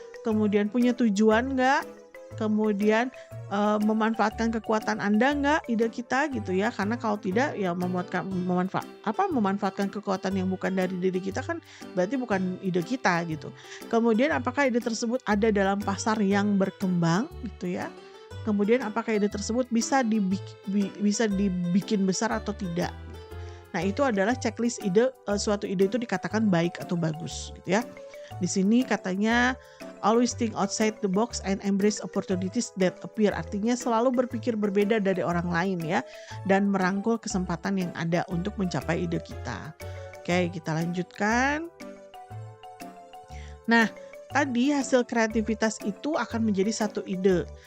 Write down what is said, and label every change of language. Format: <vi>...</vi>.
<id>Kemudian punya tujuan nggak? Kemudian memanfaatkan kekuatan Anda nggak ide kita gitu ya, karena kalau tidak ya memanfaatkan kekuatan yang bukan dari diri kita kan berarti bukan ide kita gitu. Kemudian apakah ide tersebut ada dalam pasar yang berkembang gitu ya. Kemudian apakah ide tersebut bisa dibikin besar atau tidak. Nah, itu adalah checklist ide, suatu ide itu dikatakan baik atau bagus gitu ya. Di sini katanya</id> <en>always think outside the box and embrace opportunities that appear.</en> <id>Artinya selalu berpikir berbeda dari orang lain ya, dan merangkul kesempatan yang ada untuk mencapai ide kita. Oke, kita lanjutkan. Nah, tadi hasil kreativitas itu akan menjadi satu ide.</id>